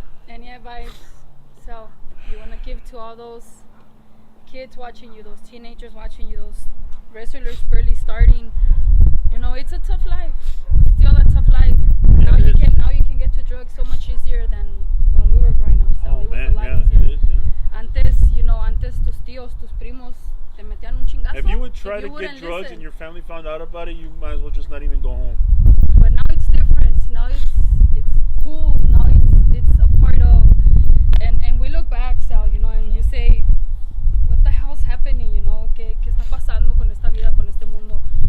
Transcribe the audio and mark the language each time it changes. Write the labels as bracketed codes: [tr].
[en] Any advice, so you want to give to all those kids watching you, those teenagers watching you, those wrestlers barely starting? It's a tough life. Still a tough life. Yeah, now you can get to drugs so much easier than when we were growing up. So it was a lot easier. It is, yeah. [es] Antes tus tíos, tus primos te metían un chingazo. [en] If you would try to get drugs and your family found out about it, you might as well just not even go home. But now it's different. Now it's cool. Now it's a part of, and we look back, Sal, and you say, what the hell's happening? [es] ¿Qué está pasando con esta vida, con este mundo?